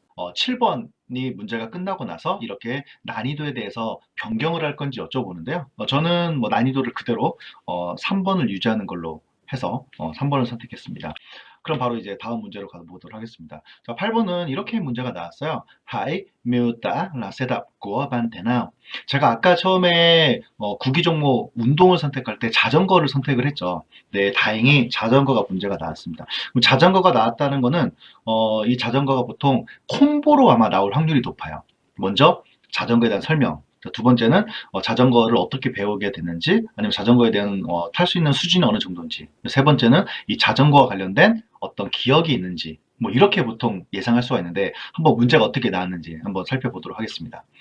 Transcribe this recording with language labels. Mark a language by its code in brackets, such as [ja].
[ko] 7번이 문제가 끝나고 나서 이렇게 난이도에 대해서 변경을 할 건지 여쭤보는데요. 저는 뭐 난이도를 그대로 3번을 유지하는 걸로 해서 3번을 선택했습니다. 그럼 바로 이제 다음 문제로 가보도록 하겠습니다. 자, 8번은 이렇게 문제가 나왔어요. [vi] Hãy miêu tả là xe đạp của bạn thế nào? [ko] 제가 아까 처음에 구기 종목 운동을 선택할 때 자전거를 선택을 했죠. 네, 다행히 자전거가 문제가 나왔습니다. 그럼 자전거가 나왔다는 거는 이 자전거가 보통 콤보로 아마 나올 확률이 높아요. 먼저 자전거에 대한 설명. 두 번째는 자전거를 어떻게 배우게 됐는지 아니면 자전거에 대한 탈 수 있는 수준이 어느 정도인지 세 번째는 이 자전거와 관련된 어떤 기억이 있는지 뭐 이렇게 보통 예상할 수가 있는데 한번 문제가 어떻게 나왔는지 한번 살펴보도록 하겠습니다.